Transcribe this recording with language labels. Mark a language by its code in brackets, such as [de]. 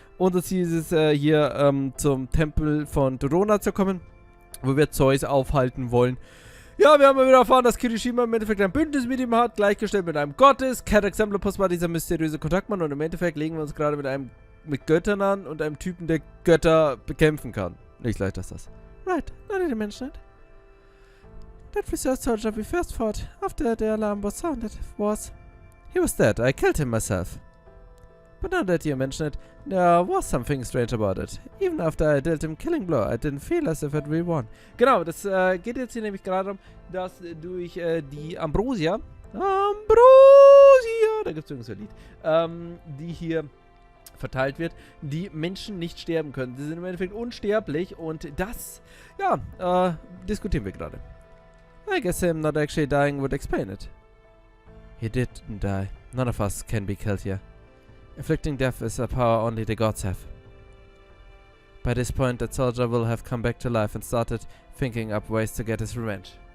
[de] Unser Ziel ist es, hier zum Tempel von Dorona zu kommen, wo wir Zeus aufhalten wollen. Ja, wir haben mal wieder erfahren, dass Kirishima im Endeffekt ein Bündnis mit ihm hat, gleichgestellt mit einem Gottes. Kadoc Zemlupus war dieser mysteriöse Kontaktmann und im Endeffekt legen wir uns gerade mit Göttern an und einem Typen, der Götter bekämpfen kann. Nicht leicht ist das. [en] Right, not the [de] Menschheit. [en] That research soldier we first fought after the alarm was sounded he was dead. I killed him myself. But now that you mention it, there was something strange about it. Even after I dealt him killing blow, I didn't feel as if I'd really won. [de] Genau, das geht jetzt hier nämlich gerade darum, dass durch die Ambrosia, da gibt es übrigens ein Lied, die hier verteilt wird, die Menschen nicht sterben können. Sie sind im Endeffekt unsterblich und das, ja, diskutieren wir gerade. [en] I guess him not actually dying would explain it. He didn't die. None of us can be killed here. Inflicting death is a power only the gods have. By this point, that soldier will have come back to life and started thinking up ways to get his revenge.